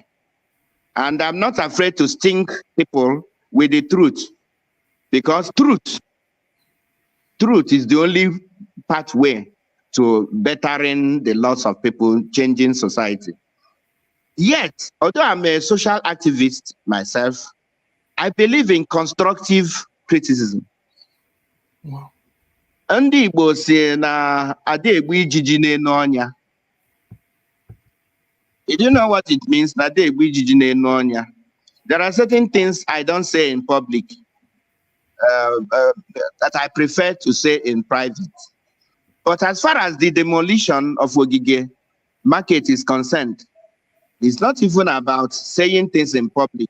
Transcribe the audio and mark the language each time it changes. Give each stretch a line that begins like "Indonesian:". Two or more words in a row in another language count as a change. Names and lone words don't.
English: And I'm not afraid to sting people with the truth, because truth is the only pathway to bettering the lots of people, changing society. Yet, although I'm a social activist myself, I believe in constructive criticism. Wow.
Igbo: Ndị Igbo si na ada egbu ijiji n'enu ọnya.
English: You do know what it means,
Igbo: na ada egbu ijiji n'enu ọnya?
English: There are certain things I don't say in public that I prefer to say in private. But as far as the demolition of Ogige Market is concerned, it's not even about saying things in public.